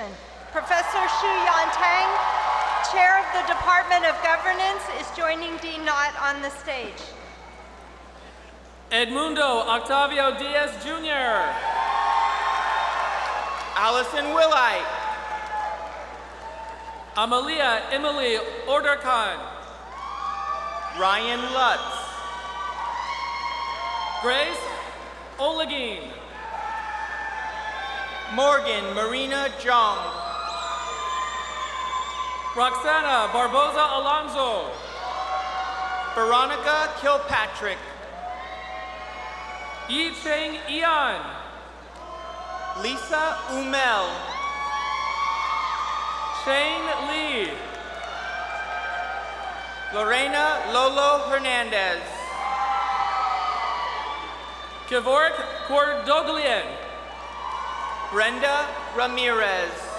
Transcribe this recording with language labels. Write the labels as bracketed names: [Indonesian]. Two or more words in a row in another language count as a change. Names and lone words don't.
[English] Professor Xu Yantang, Chair of the Department of Governance, is joining D. Knott on the stage. Edmundo Octavio Diaz Jr. Allison Willite. Amalia Emily Orderkhan. Ryan Lutz. Grace Olegin. Morgan Marina Jong. Roxana Barboza Alonso. Veronica Kilpatrick. Yi Cheng Ian. Lisa Umel. Shane Lee. Lorena Lolo Hernandez. Kevork Cordoglian. Brenda Ramirez.